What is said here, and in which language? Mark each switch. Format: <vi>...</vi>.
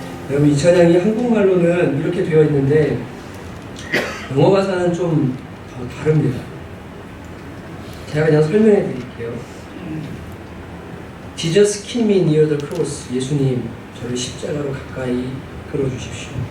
<ko>여러분, 이 찬양이 한국말로는 이렇게 되어 있는데 영어 가사는 좀 다릅니다. 제가 그냥 설명해 드릴게요.</ko> <en>Jesus keep me near the cross.</en> <ko>예수님, 저를 십자가로 가까이 끌어주십시오.</ko>